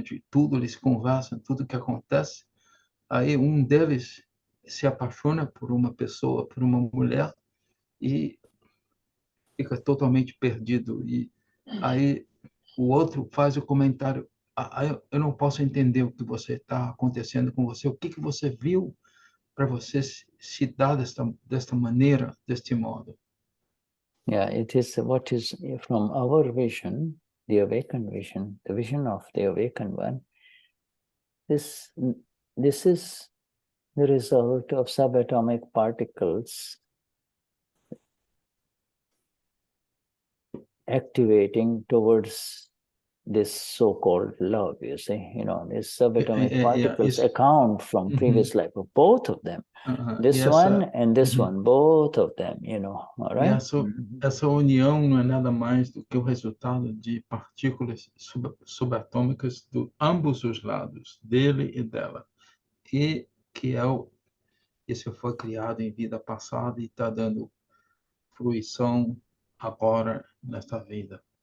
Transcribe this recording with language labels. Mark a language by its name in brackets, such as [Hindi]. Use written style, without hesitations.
[Portuguese] De tudo, eles conversam, tudo que acontece. Aí um deles se apaixona por uma pessoa, por uma mulher, e fica totalmente perdido. E aí o outro faz o comentário, eu não posso entender o que você está acontecendo com você, o que você viu para você se dar desta maneira, deste modo. [English] Yeah, it is what is from our vision, the awakened vision, the vision of the awakened one. This is the result of subatomic particles activating towards this so-called love, you see. These subatomic particles account from previous life of both of them. This one and this one, both of them, all right? [Portuguese] Essa união não é nada mais do que o resultado de partículas subatômicas de ambos os lados, dele e dela. E que isso foi criado em vida passada e está dando fruição agora nesta vida.